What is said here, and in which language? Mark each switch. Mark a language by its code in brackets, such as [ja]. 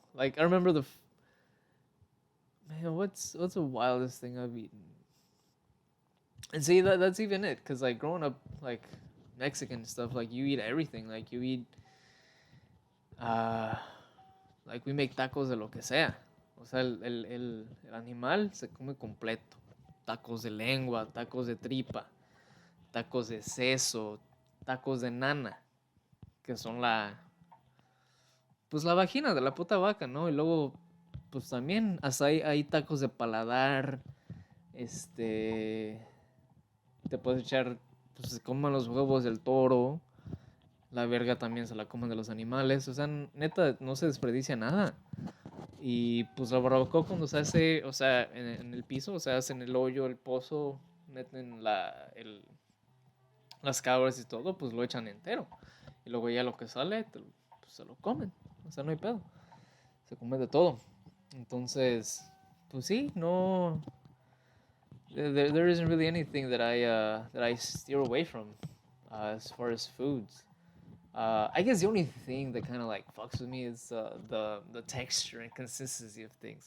[en] Like I remember man, what's the wildest thing I've eaten? And see that's even it, cause like growing up like Mexican stuff, like you eat everything, like you eat, uh, like we make [es] tacos de lo que sea. O sea, el animal se come completo. Tacos de lengua, tacos de tripa, tacos de seso, tacos de nana, que son pues la vagina de la puta vaca, ¿no? Y luego, pues también hasta hay tacos de paladar, te puedes echar, pues se comen los huevos del toro, la verga también se la comen de los animales, o sea, neta, no se desperdicia nada. Y pues la barbacoa cuando se hace, o sea, en el piso, o sea, hacen el hoyo, el pozo, meten las cabras y todo, pues lo echan entero. Y luego ya lo que sale, pues se lo comen, o sea, no hay pedo, se come de todo. Entonces, pues sí, no, [en] there isn't really anything that I steer away from as far as foods. I guess the only thing that kind of like fucks with me is the texture and consistency of things.